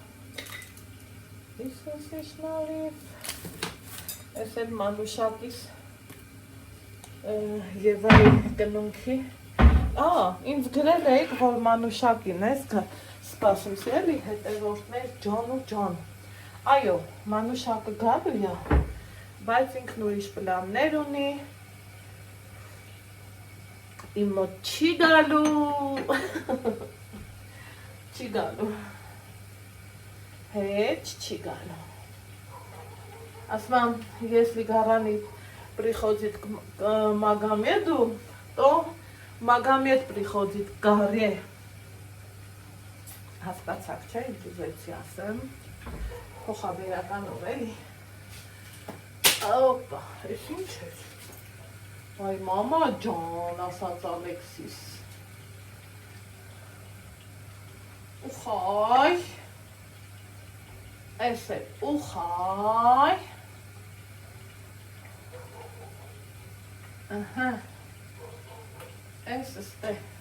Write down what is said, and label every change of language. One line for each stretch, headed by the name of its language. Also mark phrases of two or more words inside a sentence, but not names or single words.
Armenian: Հիսուսի շնորհիվ, ես էլ մանուշակիս Եվայի կնունքի, ինձ գրել էիք, որ մանուշակին ես սպասում, սիրելի հետևորդներ ջան ու ջան, այո, մանուշակը գալու է, բայց ինքն ուրիշ պլաններ ունի, իմ մոտ չի գալու, հետ չի գալու, ասմամ,
Russian: если Гаранит приходит к Магомеду, то Магомед приходит к горе,
Armenian: հասկացաք չէ, ինչ ուզեցի ասեմ, փոխաբերականով էլի, Опа, ես ինչ էր, այ մամա ջան, ասաց Ալեքսիս, ուխայ, ես էլ ուխայ, ես ստե,